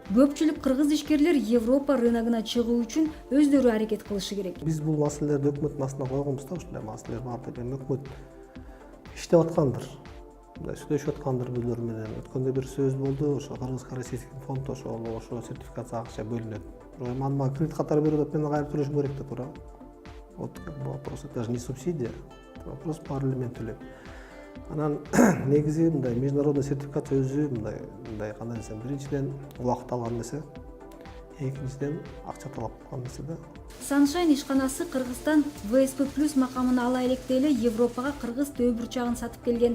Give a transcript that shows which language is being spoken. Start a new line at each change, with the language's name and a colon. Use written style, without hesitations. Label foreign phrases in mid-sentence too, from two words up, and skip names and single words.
Kyrgyz: Көпчүлүк кыргыз ишкерлер Европа рыногуна чыгуу үчүн өздөрү аракет кылышы керек. Биз бул маселелерди өкмөттүн астына койгонбуз да, ушундай маселелер бар деп. Өкмөт иштеп аткандыр. Мындай сүйлөшүп аткандыр билер менен. Өткөндө бир сөз болду, ошо Кыргыз-Российский фонд ошо сертификация акча бөлүнөт. Бирок мага кредит катары берип атат, мен кайра төлөшүм керек да туура.
Russian: Вот вопрос, это даже не субсидия, это вопрос параллельно төлөп.
Kyrgyz: Анан негизи мындай международный сертификация өзү мындай кандай десем, биринчиден убакыт алган нерсе, экинчиден акча талап кылган нерсе да. Sunshine ишканасы Кыргызстан ВСП+ макамын ала электе эле Европага кыргыз төөбурчагын сатып келген.